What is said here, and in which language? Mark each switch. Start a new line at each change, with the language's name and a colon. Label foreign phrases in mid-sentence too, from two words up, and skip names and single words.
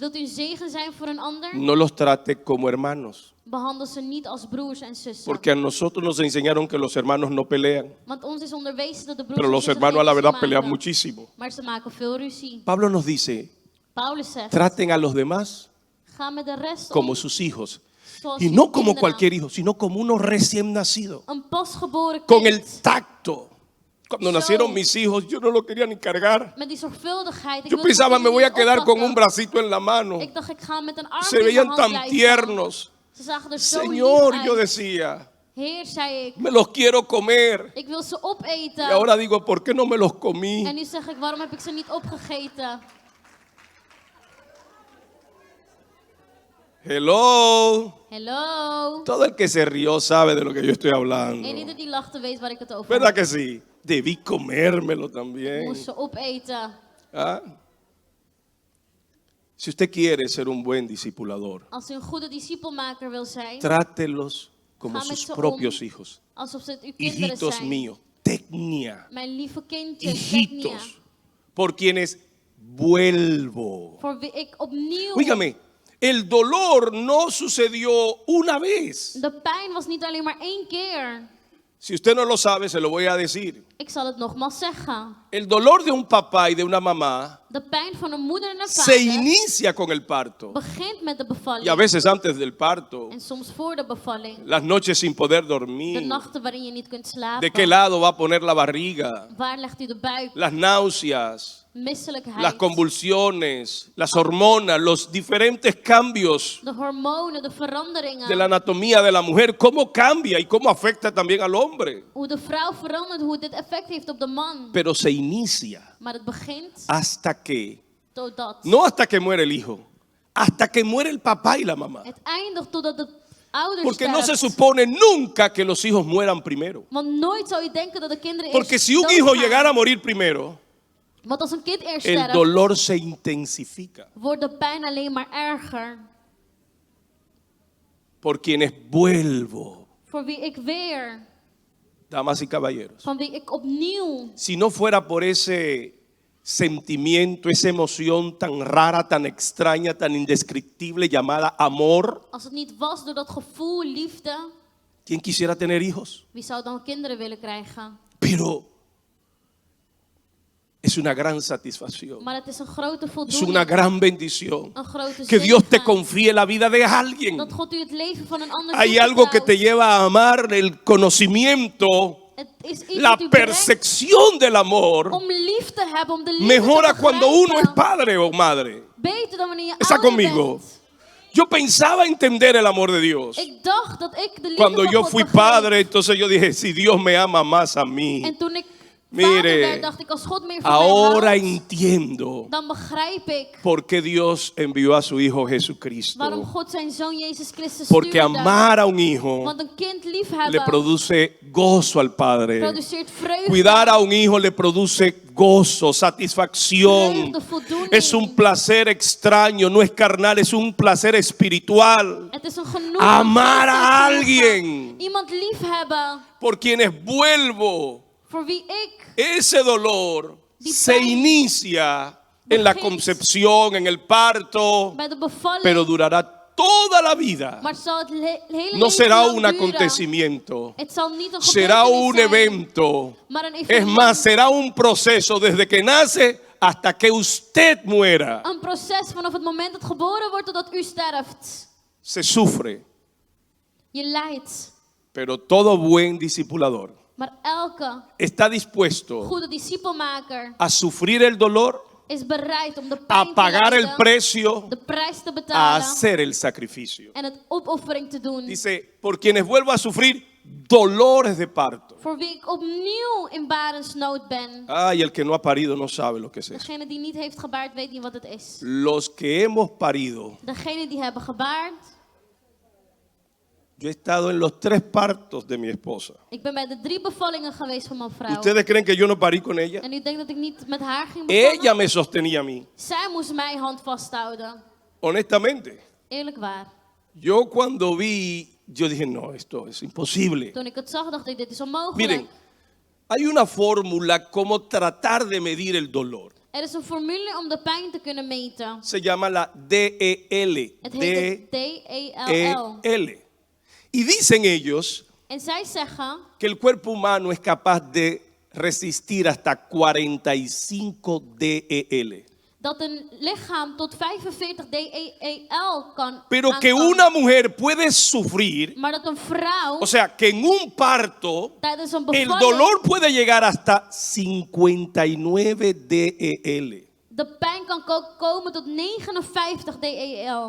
Dutch: Wilt u een zegen zijn voor een ander?
Spanish: No los trate como hermanos.
Dutch: Behandel ze niet als broers en zussen.
Spanish: Porque a nosotros nos enseñaron que los hermanos no pelean.
Dutch: Want ons is onderwezen dat de broers
Spanish: Pero en los
Dutch: zussen
Spanish: hermanos a la
Dutch: geen
Spanish: verdad
Dutch: ruzie
Spanish: pelean
Dutch: maken.
Spanish: muchísimo.
Dutch: Maar ze maken veel ruzie.
Spanish: Pablo nos dice,
Dutch: Paulus zegt,
Spanish: traten a los demás
Dutch: ga met de rest
Spanish: como
Dutch: om
Spanish: sus hijos.
Dutch: zoals
Spanish: Y
Dutch: uw
Spanish: no como
Dutch: kinderen.
Spanish: cualquier hijo, sino como uno recién nacido.
Dutch: Een pasgeboren
Spanish: Con
Dutch: kind.
Spanish: el tacto. Cuando
Dutch: Zo.
Spanish: nacieron mis hijos, yo no lo quería ni cargar.
Dutch: Met die zorgvuldigheid. Ik
Spanish: Yo
Dutch: wilde
Spanish: pensaba,
Dutch: mijn
Spanish: me voy a
Dutch: kinderen
Spanish: quedar con
Dutch: oppakken.
Spanish: un bracito en la mano.
Dutch: Ik dacht, ik ga met een arm
Spanish: Se
Dutch: in mijn
Spanish: veían
Dutch: hand
Spanish: tan
Dutch: blijven.
Spanish: tiernos.
Dutch: Ze zagen er zo
Spanish: Señor,
Dutch: lief
Spanish: yo
Dutch: uit.
Spanish: decía,
Dutch: Heer, zei ik,
Spanish: me los quiero comer.
Dutch: ik wil ze opeten.
Spanish: Y ahora digo, ¿por qué no me los comí?
Dutch: En nu zeg ik, waarom heb ik ze niet opgegeten? Hello. Hello.
Spanish: Todo el que se rió sabe de lo que yo estoy hablando.
Dutch: En ieder die lachte weet waar ik het over
Spanish: ¿Verdad
Dutch: heb.
Spanish: que sí? Debí comérmelo
Dutch: Ik
Spanish: también.
Dutch: moest ze opeten.
Spanish: ¿Ah? Si usted quiere ser un buen discipulador,
Dutch: Als u een goede discipelmaker wil zijn,
Spanish: trátelos como
Dutch: Ga met
Spanish: sus
Dutch: ze
Spanish: propios
Dutch: om.
Spanish: hijos.
Dutch: alsof ze het uw kinderen
Spanish: Hijitos
Dutch: zijn.
Spanish: míos, tecnia,
Dutch: Mijn lieve kindjes, Tecnia,
Spanish: hijitos, por quienes vuelvo.
Dutch: voor wie ik opnieuw...
Spanish: Dígame, el dolor no sucedió una vez.
Dutch: De pijn was niet alleen maar 1 keer.
Spanish: Si usted no lo sabe, se lo voy a decir.
Dutch: Ik zal het nogmaals zeggen.
Spanish: El dolor de un papá y de una mamá
Dutch: De pijn van een moeder en een
Spanish: se
Dutch: vader
Spanish: inicia con el parto.
Dutch: begint met de bevalling.
Spanish: Y a veces antes del parto,
Dutch: En soms voor de bevalling.
Spanish: las noches sin poder
Dutch: De
Spanish: dormir.
Dutch: nachten waarin je niet kunt
Spanish: ¿De
Dutch: slapen.
Spanish: qué lado va a poner la barriga?
Dutch: Waar legt u de buik?
Spanish: Las náuseas,
Dutch: Misselijkheid.
Spanish: las convulsiones, las hormonas, los diferentes cambios
Dutch: De hormonen, de veranderingen.
Spanish: de la anatomía de la mujer, cómo cambia y cómo afecta también al hombre.
Dutch: Hoe de vrouw verandert, hoe dit effect heeft op de man.
Spanish: Pero se inicia
Dutch: Maar het begint
Spanish: hasta que,
Dutch: totdat.
Spanish: no hasta que muere el hijo, hasta que muere el papá y la mamá.
Dutch: Het eindigt totdat de ouders
Spanish: Porque no se
Dutch: sterft.
Spanish: supone nunca que los hijos mueran primero.
Dutch: Want nooit zou je denken dat de kinderen
Spanish: Porque
Dutch: eerst
Spanish: si un hijo
Dutch: doodgaan.
Spanish: llegara a morir primero,
Dutch: Want als een kind eerst
Spanish: el
Dutch: sterft,
Spanish: dolor se intensifica.
Dutch: wordt de pijn alleen maar erger.
Spanish: Por quienes vuelvo,
Dutch: Voor wie ik weer,
Spanish: damas y caballeros.
Dutch: van wie ik opnieuw,
Spanish: Si no fuera por ese sentimiento, esa emoción tan rara, tan extraña, tan indescriptible llamada amor,
Dutch: als het niet was door dat gevoel, liefde,
Spanish: ¿quién quisiera tener hijos?
Dutch: wie zou dan kinderen willen krijgen?
Spanish: Pero es una gran satisfacción,
Dutch: Maar het is een grote
Spanish: es
Dutch: voldoening,
Spanish: una gran bendición
Dutch: een grote
Spanish: que Dios te
Dutch: zegen,
Spanish: confíe la vida de alguien.
Dutch: dat God u het leven van een ander
Spanish: Hay algo que
Dutch: toevertrouwt.
Spanish: te lleva a amar el conocimiento,
Dutch: Het is iets
Spanish: la
Dutch: dat u brengt
Spanish: percepción del amor.
Dutch: om lief te hebben, om de liefde
Spanish: Mejora
Dutch: te
Spanish: cuando uno es
Dutch: begrijpen.
Spanish: padre o madre.
Dutch: Beter dan wanneer je
Spanish: Está
Dutch: ouder
Spanish: conmigo.
Dutch: bent.
Spanish: Yo pensaba entender el amor de Dios.
Dutch: Ik dacht dat ik de liefde
Spanish: Cuando
Dutch: van
Spanish: yo
Dutch: God
Spanish: fui
Dutch: begreep.
Spanish: padre, entonces yo dije, si Dios me ama más a mí,
Dutch: En toen ik
Spanish: Mire,
Dutch: vader werd, dacht ik, als God meer van
Spanish: ahora
Dutch: mij houdt,
Spanish: entiendo
Dutch: dan begrijp ik
Spanish: por qué Dios envió a su Hijo Jesucristo.
Dutch: waarom God zijn zoon Jezus Christus
Spanish: Porque
Dutch: stuurde.
Spanish: amar a un hijo
Dutch: Want een kind
Spanish: le
Dutch: liefhebben
Spanish: produce gozo al Padre.
Dutch: produceert vreugde.
Spanish: Cuidar a un hijo le produce gozo, satisfacción.
Dutch: Vreugde, voldoening.
Spanish: Es un placer extraño, no es carnal, es un placer espiritual.
Dutch: Het is een genoegen.
Spanish: Amar a
Dutch: geestelijk genoegen.
Spanish: alguien
Dutch: Iemand liefhebben
Spanish: por quienes vuelvo.
Dutch: voor wie ik.
Spanish: Ese dolor
Dutch: Die
Spanish: se
Dutch: pijn
Spanish: inicia en la
Dutch: begint
Spanish: concepción, en el parto,
Dutch: Bij de bevalling.
Spanish: pero durará toda la vida.
Dutch: Maar het zal het hele
Spanish: No
Dutch: leven
Spanish: será
Dutch: lang
Spanish: un
Dutch: duren.
Spanish: acontecimiento,
Dutch: Het zal niet een
Spanish: será
Dutch: gebeurtenis
Spanish: un
Dutch: zijn,
Spanish: evento.
Dutch: maar een
Spanish: Es
Dutch: evenement.
Spanish: más, será un proceso desde que nace hasta que usted muera.
Dutch: Een proces vanaf het moment dat geboren wordt totdat u sterft.
Spanish: Se sufre,
Dutch: Je lijdt.
Spanish: pero todo buen discipulador
Dutch: Maar elke
Spanish: está dispuesto
Dutch: goede discipelmaker
Spanish: a sufrir el dolor,
Dutch: is bereid om de pijn
Spanish: a
Dutch: te
Spanish: pagar el
Dutch: lijden,
Spanish: precio,
Dutch: de prijs te
Spanish: a
Dutch: betalen
Spanish: hacer el sacrificio.
Dutch: en het opoffering te doen.
Spanish: Dice, por quienes vuelvo a sufrir dolores de parto.
Dutch: Voor wie ik opnieuw in barensnood ben.
Spanish: Ay, el que no ha parido no sabe lo que es eso.
Dutch: Degene die niet heeft gebaard weet niet wat het is.
Spanish: Los que hemos parido,
Dutch: Degene die hebben gebaard.
Spanish: yo he estado en los 3 partos de mi esposa.
Dutch: Ik ben bij de 3 bevallingen geweest van mijn vrouw.
Spanish: ¿Ustedes creen que yo no parí con ella?
Dutch: En u denkt dat ik niet met haar ging bevallen?
Spanish: Ella me sostenía a mí.
Dutch: Zij moest mijn hand vasthouden.
Spanish: Honestamente,
Dutch: Eerlijk waar.
Spanish: yo cuando vi, yo dije, no, esto es imposible.
Dutch: Toen ik het zag, dacht ik, dit is onmogelijk.
Spanish: Miren, hay una fórmula como tratar de medir el dolor.
Dutch: Er is een formule om de pijn te kunnen meten.
Spanish: Se llama la DEL.
Dutch: Het heet de DELL.
Spanish: DEL. Y dicen ellos
Dutch: En zij zeggen
Spanish: que el cuerpo humano es capaz de resistir hasta 45 DEL.
Dutch: dat een lichaam tot 45 DEL kan
Spanish: Pero que
Dutch: aankomen.
Spanish: una mujer puede sufrir,
Dutch: Maar dat een vrouw
Spanish: o sea, que en un parto
Dutch: tijdens een
Spanish: el
Dutch: bevalling
Spanish: dolor puede llegar hasta 59 DEL.
Dutch: de pijn kan komen tot 59 DEL.